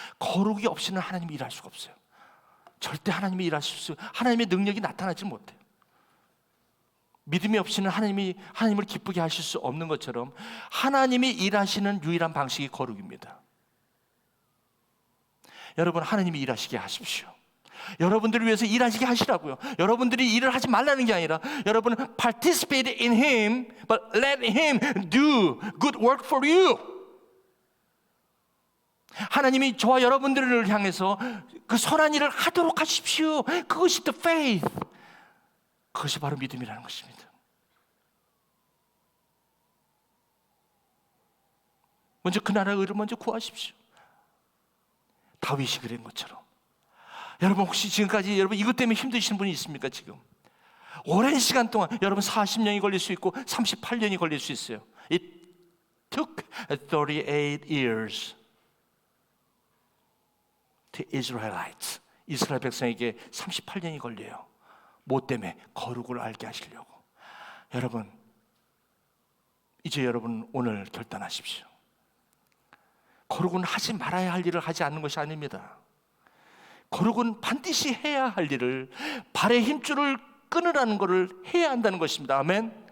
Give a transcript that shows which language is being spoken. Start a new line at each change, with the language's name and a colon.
Korean: 거룩이 없이는 하나님이 일할 수가 없어요. 절대 하나님이 일하실 수, 하나님의 능력이 나타나지 못해요. 믿음이 없이는 하나님을 기쁘게 하실 수 없는 것처럼 하나님이 일하시는 유일한 방식이 거룩입니다. 여러분, 하나님이 일하시게 하십시오. 여러분들을 위해서 일하시게 하시라고요. 여러분들이 일을 하지 말라는 게 아니라 여러분
English: participate in Him, but let Him do good work for you.
Korean: 하나님이 저와 여러분들을 향해서 그 선한 일을 하도록 하십시오. 그것이
English: the faith.
Korean: 그것이 바로 믿음이라는 것입니다. 먼저 그 나라의 의를 먼저 구하십시오. 다윗이 그런 것처럼. 여러분 혹시 지금까지 여러분 이것 때문에 힘드신 분이 있습니까? 지금 오랜 시간 동안 여러분 40년이 걸릴 수 있고 38년이 걸릴 수 있어요.
English: It took 38 years to Israelites.
Korean: 이스라엘 백성에게 38년이 걸려요. 뭐 때문에? 거룩을 알게 하시려고. 여러분 이제 여러분 오늘 결단하십시오. 거룩은 하지 말아야 할 일을 하지 않는 것이 아닙니다. 거룩은 반드시 해야 할 일을, 발의 힘줄을 끊으라는 것을 해야 한다는 것입니다. 아멘.